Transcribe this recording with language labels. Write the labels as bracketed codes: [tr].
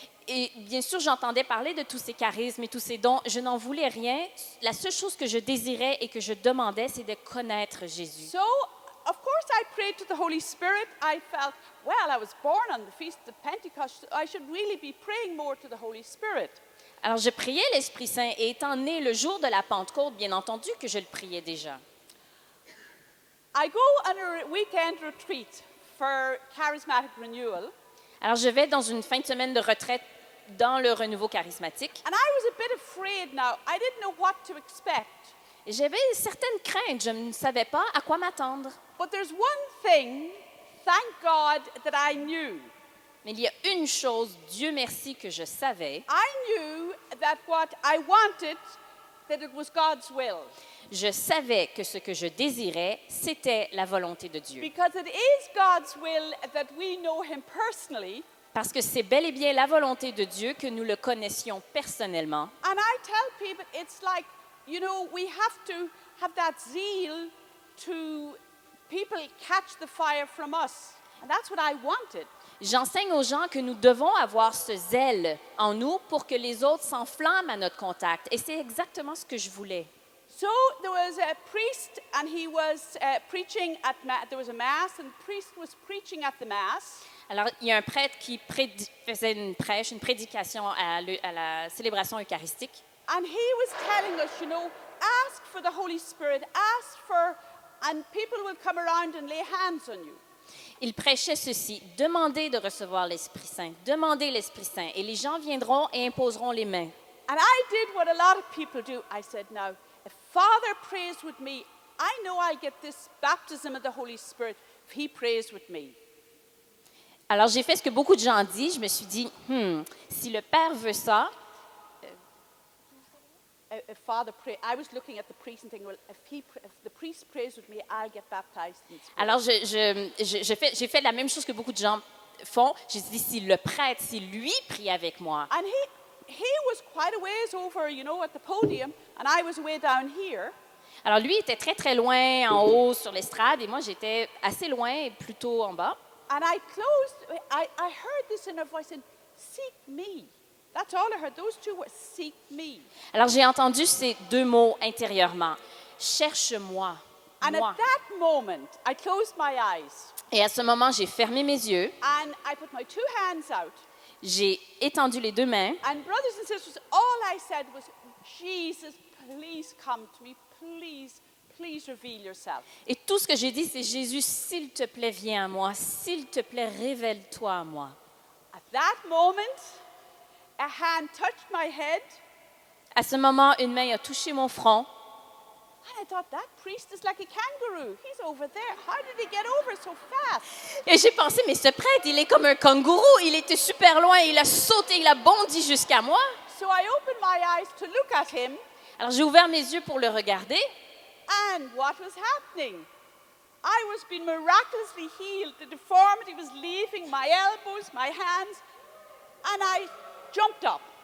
[fr] Et bien sûr, j'entendais parler de tous ces charismes et tous ces dons. Je n'en voulais rien. La seule chose que je désirais et que je demandais, c'est de connaître Jésus. [en] So, of course, I prayed to the Holy Spirit. I felt, well, I was born on the Feast of Pentecost. I should really be praying more to the Holy Spirit. [fr] Alors, je priais l'Esprit Saint et étant né le jour de la Pentecôte, bien entendu que je le priais déjà. [en] I go on a weekend retreat for charismatic renewal. [fr] Alors, je vais dans une fin de semaine de retraite dans le renouveau charismatique. [en] And I was a bit afraid now. I didn't know what to expect. [fr] Et j'avais certaines craintes. Je ne savais pas à quoi m'attendre. [en] But there's one thing, thank God, that I knew. [fr] Mais il y a une chose, Dieu merci, que je savais. [en] I knew that what I wanted, that it was God's will. [fr] Je savais que ce que je désirais, c'était la volonté de Dieu. [en] Because it is God's will that we know him personally. [fr] Parce que c'est bel et bien la volonté de Dieu que nous le connaissions personnellement. [en] And I tell people, it's like, we have to have that zeal to people catch the fire from us. And that's what I wanted. [fr] J'enseigne aux gens que nous devons avoir ce zèle en nous pour que les autres s'enflamment à notre contact. Et c'est exactement ce que je voulais. [en] So there was a priest and he was preaching there was a mass and the priest was preaching at the mass. [fr] Alors, il y a un prêtre qui faisait une prédication à la célébration eucharistique. [en] And he was telling us, ask for the Holy Spirit, and people will come around and lay hands on you. [fr] Il prêchait ceci, demandez de recevoir l'Esprit Saint, demandez l'Esprit Saint, et les gens viendront et imposeront les mains. [en] And I did what a lot of people do. I said, now, if Father prays with me, I know I'll get this baptism of the Holy Spirit if he prays with me. [fr] Alors, j'ai fait ce que beaucoup de gens disent. Je me suis dit, si le Père veut ça, [en] If Father pray, I was looking at the priest and thinking, well, if the priest prays with me, I'll get baptized in the Spirit. [fr] alors j'ai fait la même chose que beaucoup de gens font. J'ai dit, si le prêtre, si lui prie avec moi. [en] And he was quite a ways over, at the podium, and I was way down here. [fr] Alors, lui était très, très loin en haut sur l'estrade et moi, j'étais assez loin, plutôt en bas. [en] And I heard this inner voice saying, seek me. That's all I heard, those two words, seek me. [fr] Alors, j'ai entendu ces deux mots intérieurement. Cherche-moi, [en] And [fr] moi. [en] at that moment, I closed my eyes, [fr] Et à ce moment, j'ai fermé mes yeux, [en] and I put my two hands out. [fr] j'ai étendu les deux mains. [en] And brothers and sisters, all I said was, Jesus, please come to me, please reveal yourself. [fr] Et tout ce que j'ai dit, c'est Jésus, s'il te plaît, viens à moi. S'il te plaît, révèle-toi à moi. [en] At that moment, a hand touched my head, [fr] À ce moment, une main a touché mon front. [en] and I thought, that priest is like a kangaroo. He's over there. How did he get over so fast? [fr] Et j'ai pensé, mais ce prêtre, il est comme un kangourou. Il était super loin. Il a sauté, il a bondi jusqu'à moi. [en] So I opened my eyes to look at him, [fr] Alors, j'ai ouvert mes yeux pour le regarder. [en] and what was happening? I was being miraculously healed. The deformity was leaving my elbows, my hands, and I jumped up.